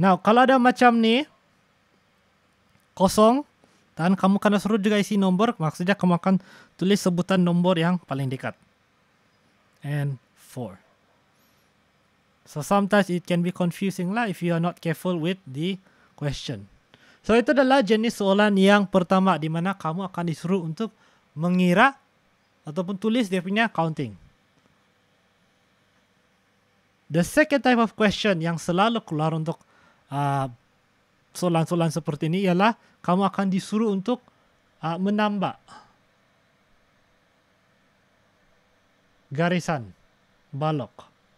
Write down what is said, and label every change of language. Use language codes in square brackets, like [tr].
[ms] Now, kalau ada macam ni, kosong, dan kamu kena suruh juga isi nombor, maksudnya kamu akan tulis sebutan nombor yang paling dekat. [en] And 4. So sometimes it can be confusing lah if you are not careful with the question. [ms] So itu adalah jenis soalan yang pertama di mana kamu akan disuruh untuk mengira ataupun tulis dia punya counting. [en] The second type of question [ms] yang selalu keluar untuk soalan-soalan seperti ini ialah kamu akan disuruh untuk menambah garisan balok.